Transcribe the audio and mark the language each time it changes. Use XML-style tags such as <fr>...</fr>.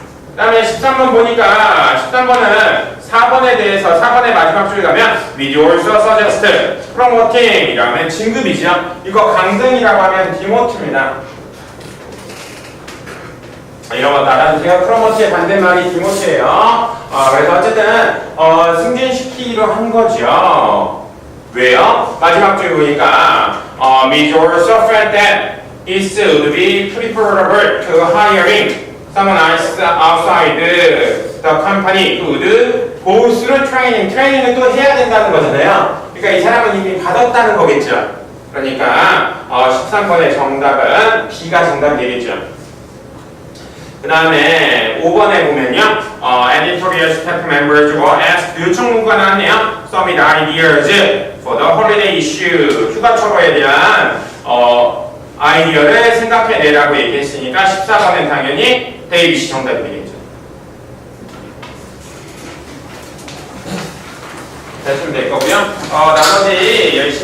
<ko>그 다음에 13번 보니까 13번은 4번에 대해서 4번의 마지막 줄 가면</ko> <en>we also suggest promoting</en> <ko>이라고 하면 진급이죠. 이거 강등이라고 하면 demote입니다. 이런 거 알아주세요. promote의 반대말이 demote예요. 그래서 어쨌든 승진시키기로 한 거죠. 왜요?</ko> <en>마지막 줄 보니까 we also felt that it would be preferable to hiring someone else outside the company who would go through training.</en> <ko>트레이닝을 또 해야 된다는 거잖아요. 그러니까 이 사람은 이미 받았다는 거겠죠. 그러니까 13번의 정답은 B가 정답이 되겠죠. 그 다음에 5번에 보면요.</ko> <en>editorial staff members were asked</en> <ko>요청 문구가 나왔네요.</ko> <en>submit ideas for the holiday issue.</en> <ko>휴가철호에 대한 아이디어를 생각해내라고 얘기했으니까 14번은 당연히 데이빗이 정답이 되겠죠. 됐으면 될 거고요. 나머지 열심히</ko>